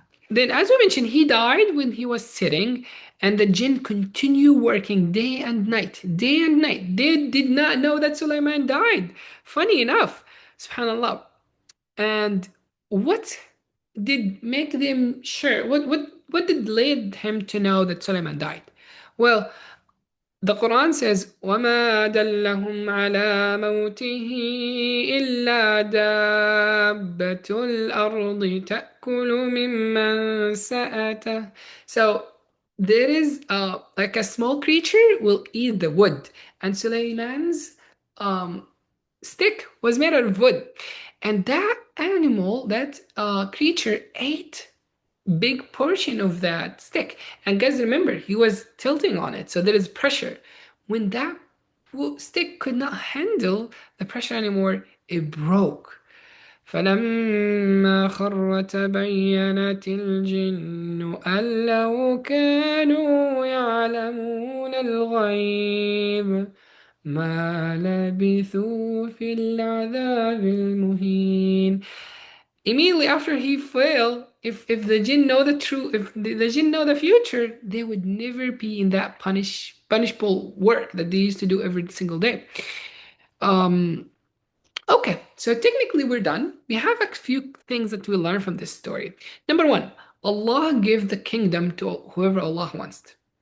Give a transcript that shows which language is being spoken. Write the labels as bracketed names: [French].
[English] Then, as we mentioned, he died when he was sitting, and the jinn continue working day and night, day and night. They did not know that Sulaiman died. Funny enough, subhanallah. And what did make them sure? What did lead him to know that Sulaiman died? [Arabic] Well, the Quran says, وَمَا دَلَّهُمْ عَلَى مَوْتِهِ إِلَّا دَابَّةُ الْأَرْضِ تَأْكُلُ مِمَّنْ سَأَتَهُ. [English] So there is like a small creature will eat the wood, and Sulaiman's um, stick was made out of wood, and that animal, that creature, ate big portion of that stick. And guys, remember, he was tilting on it, so there is pressure. When that stick could not handle the pressure anymore, it broke. [Arabic] فلما خر تبينت الجن أن لو كانوا يعلمون الغيب ما لبثوا في العذاب المهين. [English] Immediately after he fell, if the jinn know the truth, if the jinn know the future, they would never be in that punishable work that they used to do every single day. Um, okay, so technically we're done. We have a few things that we learn from this story. Number one, Allah gives the kingdom to whoever Allah wants.